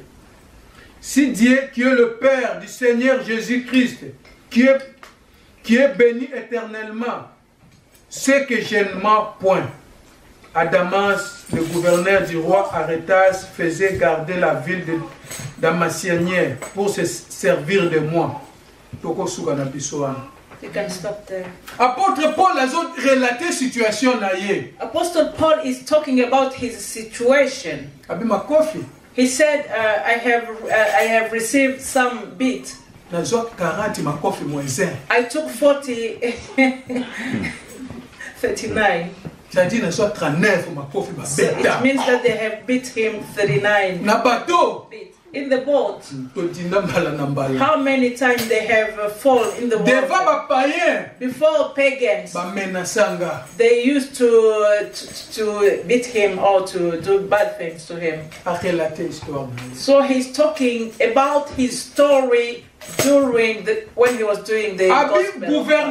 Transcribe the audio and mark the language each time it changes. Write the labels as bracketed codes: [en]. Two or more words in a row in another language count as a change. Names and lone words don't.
[fr] Si Dieu, qui est le Père du Seigneur Jésus-Christ, qui est béni éternellement, c'est que je ne mens point. À Damas, le gouverneur du roi Arétas faisait garder la ville de Damascienne pour se servir de moi. [en] You can stop there. [fr] Apôtre Paul a relaté situation [ln] na ye. [en] Apostle Paul is talking about his situation. [ln] Abima kofi. [en] He said, I have received some beat. [ln] Na zo 40 makofi moins 1. [en] I took 40, 39. [ln] C'est-à-dire na zo 39 makofi ba [en] So it means that they have beat him 39. [ln] Na bateau. [en] In the boat. How many times they have fallen in the water? Before pagans, they used to beat him or to do bad things to him. So he's talking about his story during when he was doing the gospel.